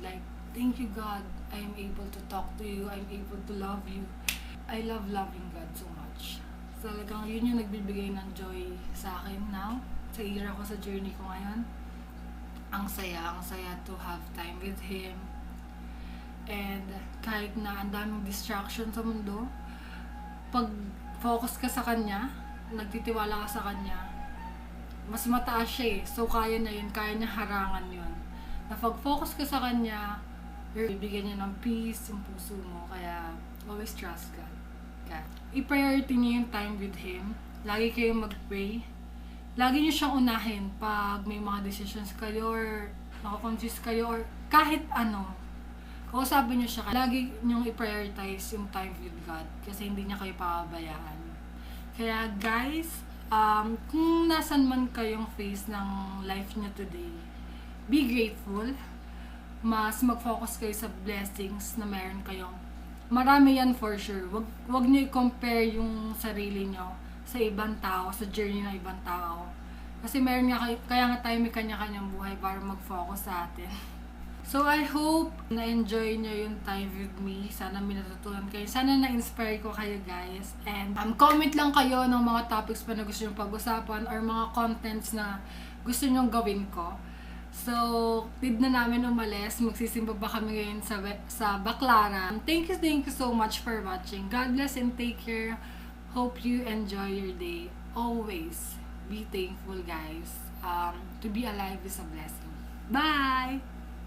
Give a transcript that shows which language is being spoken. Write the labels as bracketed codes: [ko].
[en] Like, thank you God, I am able to talk to you, I'm able to love you. I love loving God so much. [tl] Talagang yun yung nagbibigay ng joy sa akin [en] now, [tl] sa era ko, sa journey ko ngayon. Ang saya [en] to have time with Him. And [tl] kahit na ang daming distraction sa mundo, pag focus ka sa Kanya, nagtitiwala ka sa Kanya, mas mataas siya eh. So kaya na yun, kaya niya harangan yun. Na pag focus ka sa Kanya, bibigyan niya ng peace yung puso mo. Kaya [en] always trust God. [tl] I-priority niyo yung [en] time with Him. [tl] Lagi kayong mag-pray. Lagi niyo siyang unahin pag may mga [en] decisions [tl] kayo or nakakonfuse kayo or kahit ano. Kausapin niyo siya. Lagi niyong i-prioritize yung [en] time with God [tl] kasi hindi niya kayo pababayaan. Kaya guys, kung nasan man kayong phase ng life niyo today, [en] be grateful. [tl] Mas mag-focus kayo sa blessings na meron kayong marami yan for sure. Wag niyo i-compare yung sarili niyo sa ibang tao, sa journey ng ibang tao. Kasi meron nga, kaya nga tayo may kanya-kanyang buhay para mag-focus sa atin. [en] So, I hope [tl] na-enjoy nyo yung [en] time with me. [tl] Sana may natutunan kayo. Sana na-inspire ko kayo, [en] guys. [tl] And comment lang kayo ng mga [en] topics [tl] pa na gusto nyo pag-usapan or mga [en] contents [tl] na gusto nyo gawin ko. So, need na namin umalis. Magsisimba ba kami ngayon sa Baclaran. [en] Thank you so much for watching. God bless and take care. Hope you enjoy your day. Always be thankful, guys. To be alive is a blessing. Bye!